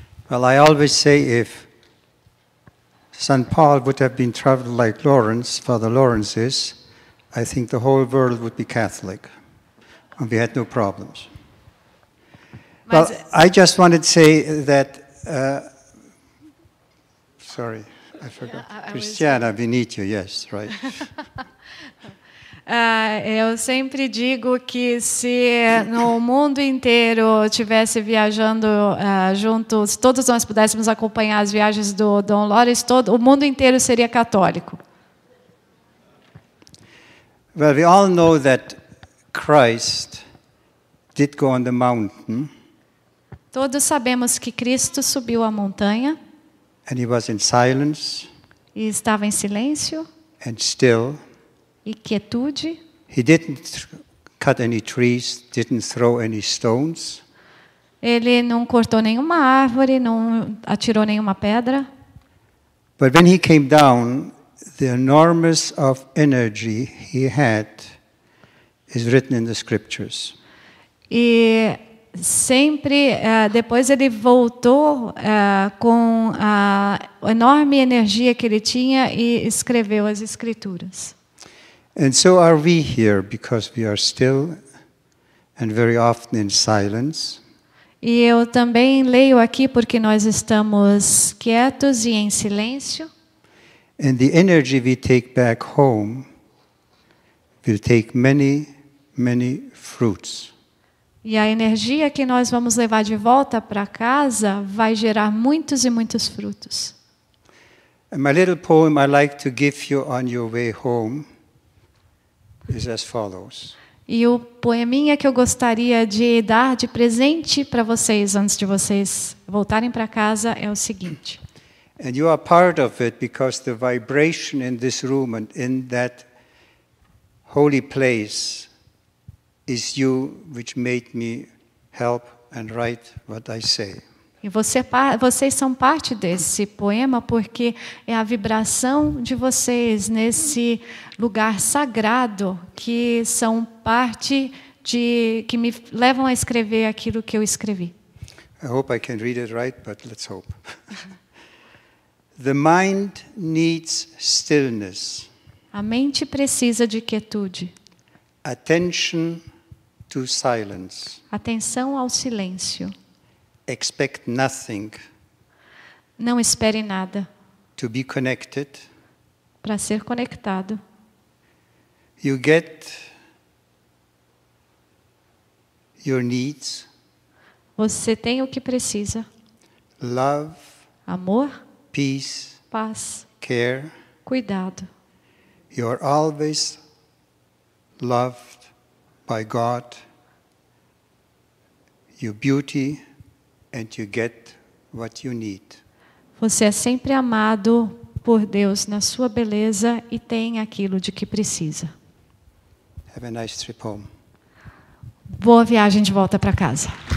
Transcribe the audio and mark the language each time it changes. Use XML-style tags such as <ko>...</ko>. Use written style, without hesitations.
<en>Well, I always say if St. Paul would have been traveled like Lawrence, Father Lawrence is, I think the whole world would be Catholic, and we had no problems. Well, I just wanted to say that, sorry, I forgot. Yeah, Christiana, we need you, yes, right.</en> <pt>Eu sempre digo que se no mundo inteiro tivesse viajando juntos, todos nós pudéssemos acompanhar as viagens do Dom Lawrence, o mundo inteiro seria católico.</pt> <en>Well, we all know that Christ did go on the mountain.</en> <pt>Todos sabemos que Cristo subiu a montanha.</pt> <en>And he was in silence.</en> <pt>E estava em silêncio.</pt> <en>And still.</en> <pt>E quietude.</pt> <en>He didn't cut any trees, didn't throw any stones.</en> <pt>Ele não cortou nenhuma árvore, não atirou nenhuma pedra.</pt> <en>But when he came down, the enormous of energy he had is written in the scriptures.</en> <pt>E sempre, depois ele voltou com a enorme energia que ele tinha e escreveu as escrituras.</pt> <en>And so are we here, because we are still and very often in silence.</en> <pt>E eu também leio aqui porque nós estamos quietos e em silêncio.</pt> <en>And the energy we take back home will take many, many fruits.</en> <pt>E a energia que nós vamos levar de volta para casa vai gerar muitos e muitos frutos.</pt> <en>And my little poem I like to give you on your way home is as follows.</en> <pt>E o poeminha que eu gostaria de dar de presente para vocês antes de vocês voltarem para casa é o seguinte.</pt> <en>And you are part of it because the vibration in this room and in that holy place is you which made me help and write what I say.</en> <pt>E vocês são parte desse poema porque é a vibração de vocês nesse lugar sagrado que são parte que me levam a escrever aquilo que eu escrevi.</pt> <en>I hope I can read it right, but let's hope. The mind needs stillness.</en> <pt>A mente precisa de quietude.</pt> <en>Attention to silence.</en> <pt>Atenção ao silêncio.</pt> <en>Expect nothing.</en> <pt>Não espere nada.</pt> <en>To be connected.</en> <pt>Para ser conectado.</pt> <en>You get your needs.</en> <pt>Você tem o que precisa.</pt> <en>Love.</en> <pt>Amor.</pt> <en>Peace.</en> <pt>Paz.</pt> <en>Care.</en> <pt>Cuidado.</pt> <en>You are always loved by God. Your beauty. And you get what you need.</en> <pt>Você é sempre amado por Deus na sua beleza e tem aquilo de que precisa.</pt> <en>Have a nice trip home.</en> <pt>Boa viagem de volta para casa.</pt>